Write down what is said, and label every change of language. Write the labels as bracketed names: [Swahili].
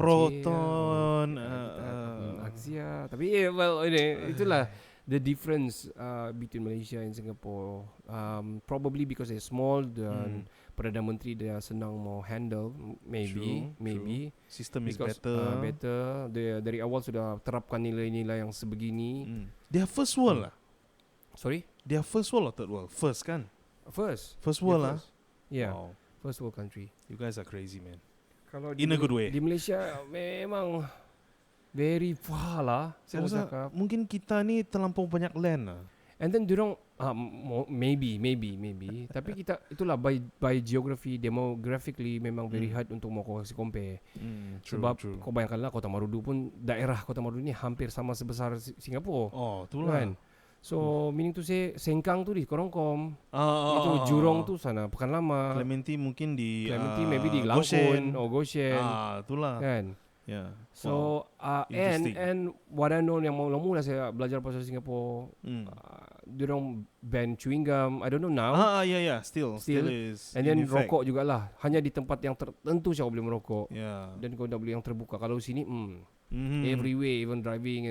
[Malay] Proton, Axia. Tapi itulah [English] the difference between Malaysia and Singapore. Probably because they're small [Malay] dan Perdana Menteri dia senang mau handle, [English] maybe. System because, is better. [Malay] Dia dari awal sudah terapkan nilai-nilai yang sebegini. [English] They are first world lah. Sorry? They are first world or third world? First kan? First world lah. Yeah. Wow. First world country. You guys are crazy, man. [Malay] Kalau [English] in a good way. [Malay] Di Malaysia memang [English] very far [Malay] lah. Saya rasa mungkin kita ni terlampau banyak land lah. [English] And then [Malay] diorang maybe. Tapi kita itulah [English] by geography, demographically [Malay] memang [English] very hard [Malay] untuk mau kau compare. Sebab kau bayangkanlah Kota Marudu pun, daerah Kota Marudu ni hampir sama sebesar Singapura. Itulah. Kan? [English] So meaning to say [Malay] Sengkang tu di Korongkom. Itu Jurong tu sana Pekan Lama. Clementi mungkin di Clementi maybe di Langkun or Goshen. Itulah. Kan. [English] Yeah. So and what I know [Malay] yang mula-mula saya belajar pasal Singapore, [English] diorang ban chewing gum. I don't know now. Yeah. Still is. And then [Malay] rokok jugalah. Hanya di tempat yang tertentu saya boleh merokok. [English] Yeah. [Malay] Dan kau dah boleh yang terbuka. Kalau sini, [English] everywhere, even driving.